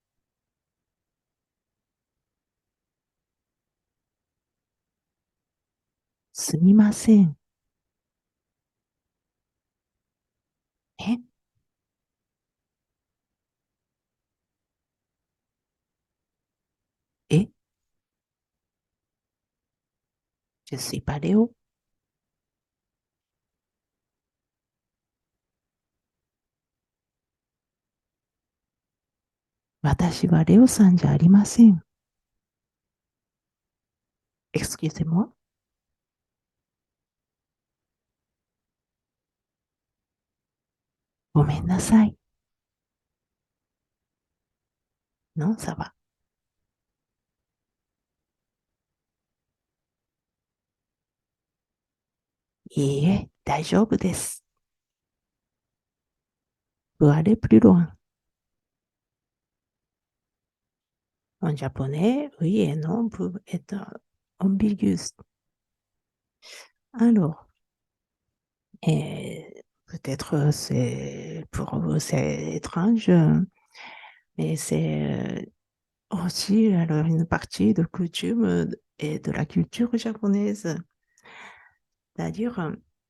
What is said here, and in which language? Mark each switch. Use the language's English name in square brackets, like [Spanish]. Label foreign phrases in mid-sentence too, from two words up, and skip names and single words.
[Japanese] すみません。え、 [French] え、je suis pas Léo。 [Japanese] 私はレオさんじゃありません。excusez-moi。 [French] ごめんなさい。Non, ça va。 [Japanese] いいえ、大丈夫です。 [French] peut aller plus loin。En japonais, oui et non peuvent être ambigus. Alors, peut-être c'est pour vous c'est étrange, mais c'est aussi alors une partie de coutume et de la culture japonaise.